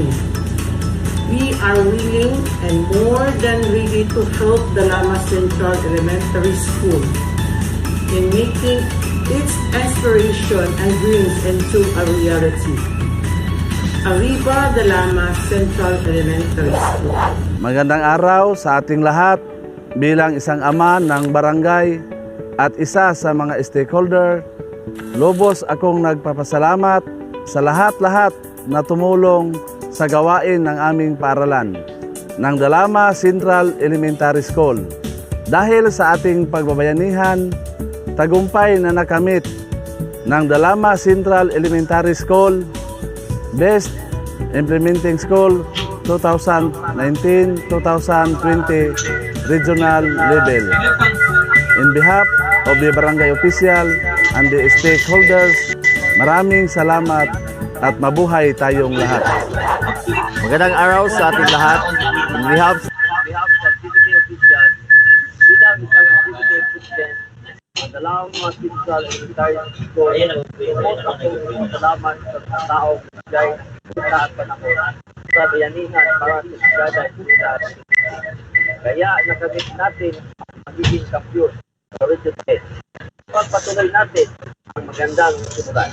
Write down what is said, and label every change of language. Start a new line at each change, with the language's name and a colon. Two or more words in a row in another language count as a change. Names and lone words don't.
English: We are willing and more than ready to help the Lama Central Elementary School in making its aspiration and dreams into a reality.
Spanish: Arriba de Lama Central Elementary School.
Filipino: Magandang araw sa ating lahat bilang isang ama ng barangay at isa sa mga stakeholder. Lubos akong nagpapasalamat sa lahat-lahat na tumulong sa gawain ng aming paaralan ng Dalama Central Elementary School. Dahil sa ating pagbabayanihan, tagumpay na nakamit ng Dalama Central Elementary School Best Implementing School 2019-2020 Regional Level.
English: In behalf of the barangay official and the stakeholders,
Filipino: maraming salamat at mabuhay tayong lahat. Magandang araw sa ating lahat.
English: On behalf
Filipino: sa
English: activity officials,
Filipino: bilang isang
English: activity president,
Filipino: Dalama Central Elementary School, most akong salamat sa taong nagbigay at panahon sa bayanihan para sa sigada at komunidad. Kaya nakamit natin ang magiging kampiyon sa Region 10. Pagpatuloy natin ang magandang simulan.